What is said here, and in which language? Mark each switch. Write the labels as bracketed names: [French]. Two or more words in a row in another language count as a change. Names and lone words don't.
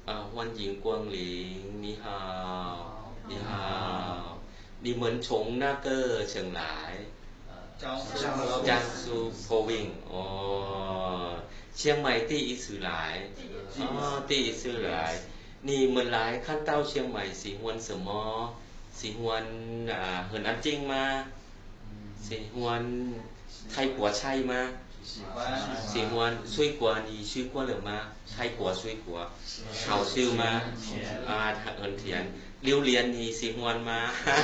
[Chinese] 欢迎光临你好你好你们从那个城来江苏坡วิ่งเชียงใหม่第一次来第一次来你们来看到เชียงใหม่喜欢什么喜欢很安静吗喜欢泰国菜吗喜欢水果你吃过了吗泰国水果好吃吗很甜榴莲你喜欢吗